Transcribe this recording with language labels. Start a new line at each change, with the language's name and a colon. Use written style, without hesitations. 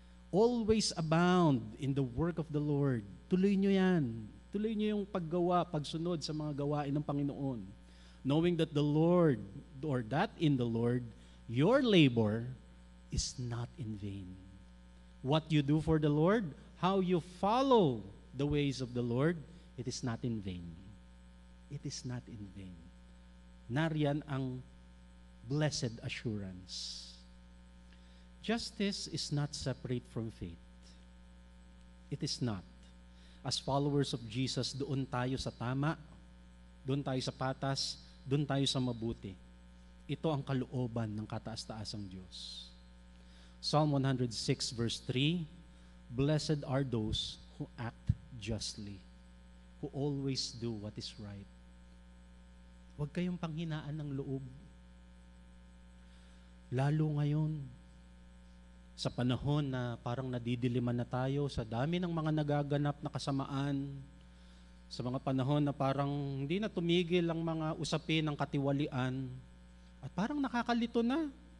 English: Always abound in the work of the Lord.
Filipino: Tuloy nyo yan. Tuloy nyo yung paggawa, pagsunod sa mga gawain ng Panginoon.
English: Knowing that the Lord, or that in the Lord, your labor is not in vain. What you do for the Lord, how you follow the ways of the Lord, it is not in vain. It is not in vain.
Filipino: Nariyan ang blessed assurance.
English: Justice is not separate from faith. It is not. As followers of Jesus,
Filipino: doon tayo sa tama, doon tayo sa patas, doon tayo sa mabuti. Ito ang kalooban ng kataas-taasang Diyos.
English: Psalm 106 verse 3, blessed are those who act justly, who always do what is right.
Filipino: Huwag kayong panghinaan ng loob. Lalo ngayon, sa panahon na parang nadidiliman na tayo, sa dami ng mga nagaganap na kasamaan, sa mga panahon na parang hindi na tumigil ang mga usapin ng katiwalian, at parang nakakalito na.